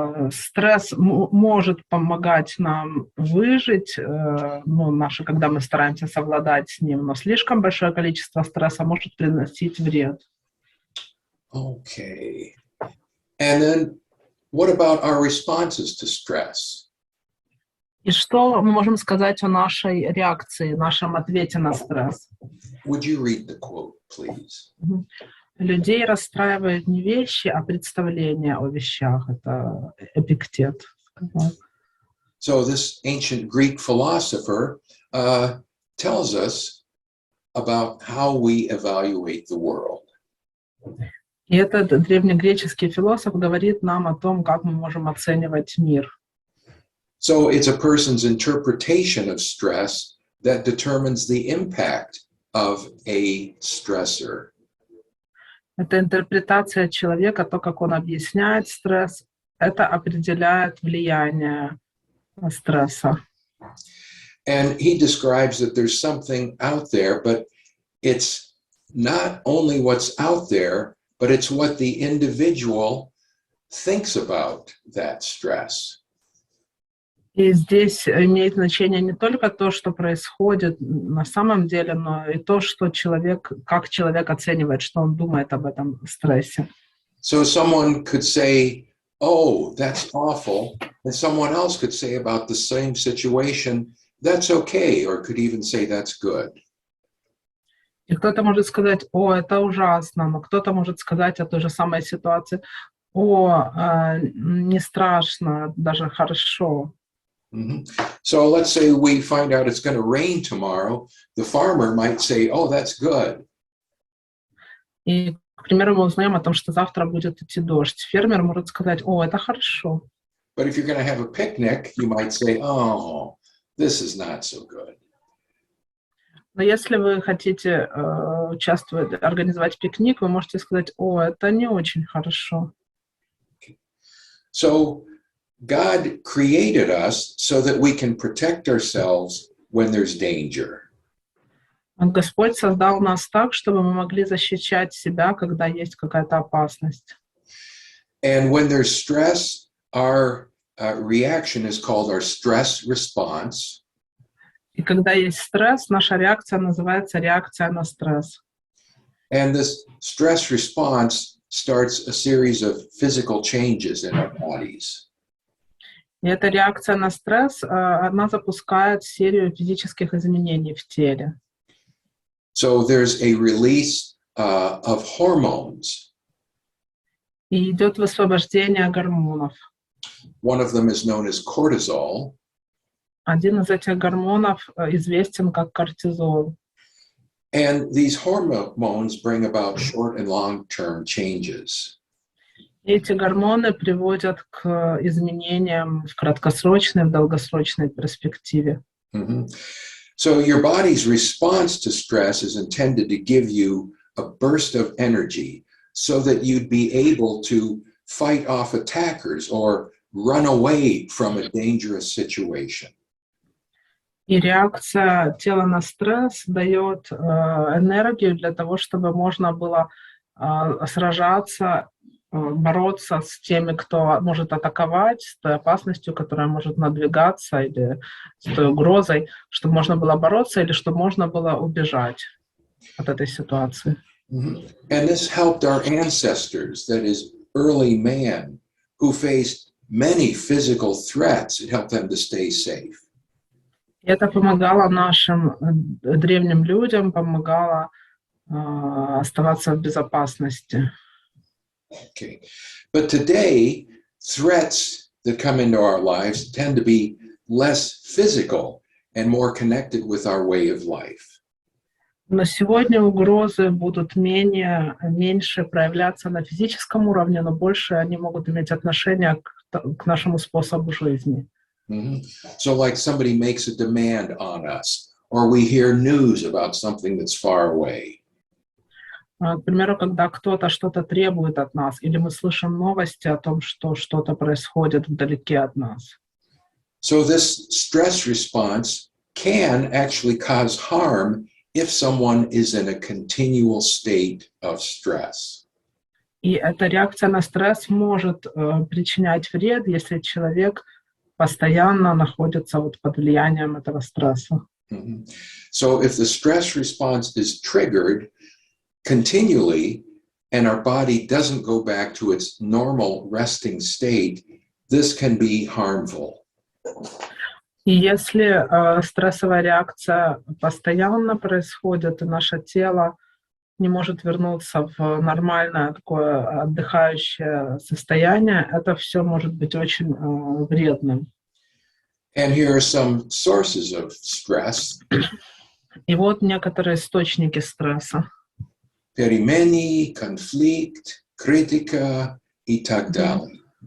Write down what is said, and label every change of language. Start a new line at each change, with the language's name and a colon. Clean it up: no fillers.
Russian: Стресс может помогать нам выжить, когда мы стараемся совладать с ним, но слишком большое количество стресса может приносить вред.
English: Okay. And then what about our responses to stress?
Russian: И что мы можем сказать о нашей реакции, нашем ответе на стресс?
English: Would you read the quote, please?
Russian: Людей расстраивают не вещи, а представления о вещах. Это Эпиктет.
English: So this ancient Greek philosopher tells us about how we evaluate the world.
Russian: И этот древнегреческий философ говорит нам о том, как мы можем оценивать мир.
English: So it's a person's interpretation of stress that determines the impact of a stressor.
Russian: Это интерпретация человека, то, как он объясняет стресс, это определяет влияние стресса.
English: And he describes that there's something out there, but it's not only what's out there, but it's what the individual thinks about that stress.
Russian: И здесь имеет значение не только то, что происходит на самом деле, но и то, что человек, как человек оценивает, что он думает об этом стрессе.
English: So someone could say, oh, that's awful. And someone else could say about the same situation, that's okay, or could even say that's good.
Russian: И кто-то может сказать, о, это ужасно, но кто-то может сказать о той же самой ситуации, о, не страшно, даже хорошо. Mm-hmm.
English: So let's say we find out it's going to rain tomorrow. The farmer might say, oh, that's good.
Russian: И, к примеру, мы узнаем о том, что завтра будет идти дождь. Фермер может сказать, о, это хорошо.
English: But if you're going to have a picnic, you might say, oh, this is not so good.
Russian: Но если вы хотите участвовать, организовать пикник, вы можете сказать, о, это не очень хорошо.
English: So God created us so that we can protect ourselves when there's danger.
Russian: Господь создал нас так, чтобы мы могли защищать себя, когда есть какая-то опасность.
English: And when there's stress, our reaction is called our stress response.
Russian: И когда есть стресс, наша реакция называется реакция на стресс.
English: And this stress response starts a series of physical changes in our bodies.
Russian: И эта реакция на стресс, она запускает серию физических изменений в теле.
English: So there's a release of hormones.
Russian: И идет высвобождение гормонов.
English: One of them is known as cortisol.
Russian: Один из этих гормонов известен как кортизол.
English: And these hormones bring about short and long-term changes.
Russian: И эти гормоны приводят к изменениям в краткосрочной и в долгосрочной перспективе. Mm-hmm.
English: So your body's response to stress is intended to give you a burst of energy so that you'd be able to fight off attackers or run away from a dangerous situation.
Russian: И реакция тела на стресс дает энергию для того, чтобы можно было сражаться, бороться с теми, кто может атаковать, с той опасностью, которая может надвигаться, или с той угрозой, чтобы можно было бороться или чтобы можно было убежать от этой ситуации. Mm-hmm.
English: And this helped our ancestors, that is, early man, who faced many physical threats. It helped them to stay safe.
Russian: И это помогало нашим древним людям, помогало оставаться в безопасности.
English: Okay. But today, threats that come into our lives tend to be less physical and more connected with our way of life.
Russian: Но сегодня угрозы будут меньше проявляться на физическом уровне, но больше они могут иметь отношение к нашему способу жизни. Mm-hmm.
English: So like somebody makes a demand on us, or we hear news about something that's far away.
Russian: К примеру, когда кто-то что-то требует от нас, или мы слышим новости о том, что что-то происходит вдалеке от нас.
English: So this stress response can actually cause harm if someone is in a continual state of stress.
Russian: И эта реакция на стресс может причинять вред, если человек постоянно находится под влиянием этого стресса. Mm-hmm.
English: So if the stress response is triggered continually and our body doesn't go back to its normal resting state, this can be harmful.
Russian: И если стрессовая реакция постоянно происходит, и наше тело не может вернуться в нормальное такое отдыхающее состояние, это все может быть очень вредным.
English: And here are some sources of stress.
Russian: И вот некоторые источники стресса. Перемены, конфликт, критика и так далее.